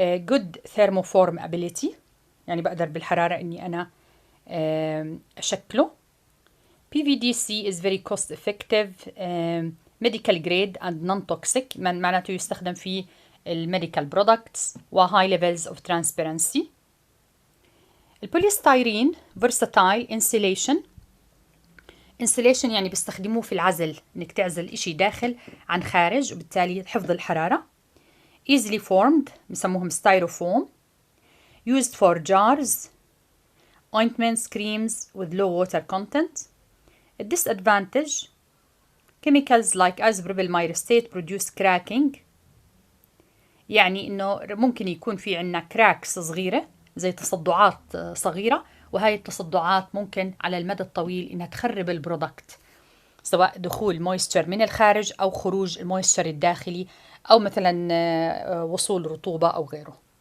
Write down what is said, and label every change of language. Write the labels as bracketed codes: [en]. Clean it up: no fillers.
[en] good thermoform ability [ar] يعني بقدر بالحرارة اني انا اشكله [en] PVDC is very cost effective, medical grade and non-toxic. [ar] معناته يستخدم في الميديكال products و [en] high levels of transparency. البوليستيرين versatile insulation. [ar] insulation يعني بيستخدموه في العزل، انك تعزل اشي داخل عن خارج وبالتالي حفظ الحرارة. [en] easily formed [ar] بسموهم [en] styrofoam. used for jars, ointments, creams with low water content. disadvantage chemicals like isopropyl myristate produce cracking. [ar] يعني انه ممكن يكون في عنا كراكس صغيرة زي تصدعات صغيرة، وهاي التصدعات ممكن على المدى الطويل انها تخرب البرودكت، سواء دخول مويستشر من الخارج او خروج المويستشر الداخلي او مثلا وصول رطوبة او غيره.